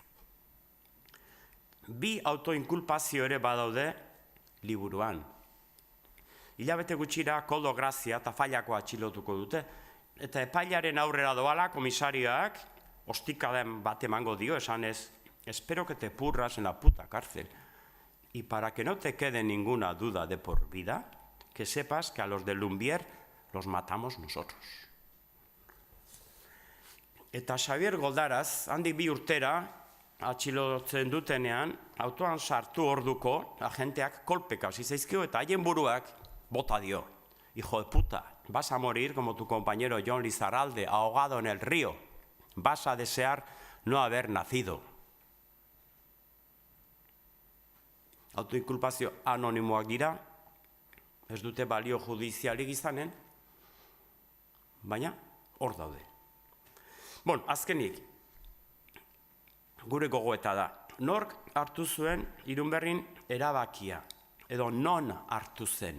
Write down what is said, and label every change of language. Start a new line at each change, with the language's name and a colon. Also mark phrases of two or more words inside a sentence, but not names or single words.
Basque: 2 autoinkulpazio ere badaude liburuan. Hilabete gutxira Koldo Grazia eta Fallako atxilotuko dute, eta epailaren aurrera doala komisarioak ostikaden bat emango dio, esanez,
Spanish: espero que te purras en la puta cárcel, y para que no te quede ninguna duda de por vida, que sepas que a los de Lumbier los matamos nosotros.
Basque: Eta Xavier Goldaraz, handik 2 urtera, atxilotzen dutenean, autoan sartu orduko, agenteak kolpeka hasi zaizkio eta haien buruak bota dio.
Spanish: Hijo de puta, vas a morir como tu compañero Jon Lizarralde, ahogado en el río. Vas a desear no haber nacido.
Basque: Autoinkulpazio anonimoak dira, ez dute balio judizialik izanen, baina hor daude. Bon, azkenik, gure gogoeta da, nork hartu zuen Irunberrin erabakia, edo non hartu zen.